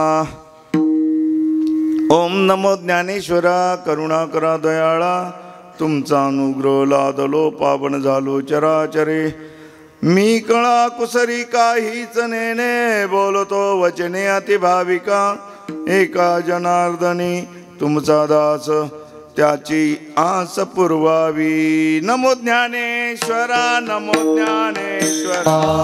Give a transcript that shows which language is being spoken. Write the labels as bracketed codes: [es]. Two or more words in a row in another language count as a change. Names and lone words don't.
[mr] ओम नमो ज्ञानेश्वरा करुणाकरा दयाळा तुमचा अनुग्रह लादलो पावन झालो चराचरे मी कळा कुसरी काहीच नेने बोलतो वचने अतिभाविका एका जनार्दनी तुमचा दास त्याची आस पुरवावी। नमो ज्ञानेश्वरा नमो ज्ञानेश्वरा